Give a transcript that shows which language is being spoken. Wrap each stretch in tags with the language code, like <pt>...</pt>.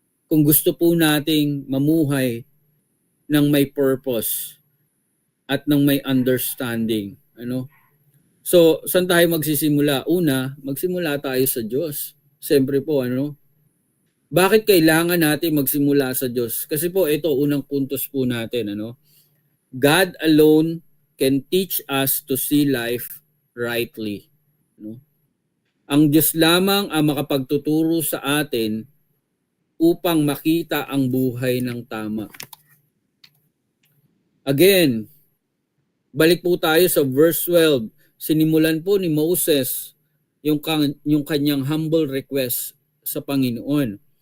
<tl>Kung gusto po nating mamuhay ng may purpose at ng may understanding. Ano? So, saan tayo magsisimula? Una, magsimula tayo sa Diyos. Siyempre po, ano? Bakit kailangan natin magsimula sa Diyos? Kasi po, ito, unang puntos po natin, ano?</tl> <en>God alone can teach us to see life rightly.</en> <tl>Ano? Ang Diyos lamang ang makapagtuturo sa atin upang makita ang buhay ng tama. Again, balik po tayo sa verse 12. Sinimulan po ni Moses yung kanyang humble request sa Panginoon.</tl>